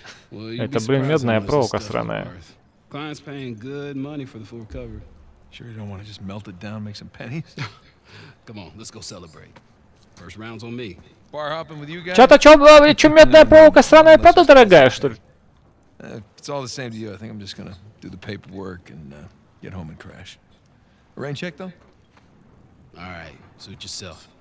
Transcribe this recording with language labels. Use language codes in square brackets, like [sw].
[ru] Это, блин, медная проволока сраная. [en] Client's paying good money for the full cover. Sure you don't want to just melt it down, make some pennies? Come on, let's go celebrate. First round's on me. Bar hopping with you guys? [ru] Чё медная проволока сраная, правда дорогая, что ли? [en] It's all the same to you. I think I'm just gonna do the paperwork and get home and crash. Rain check though? All right, suit yourself.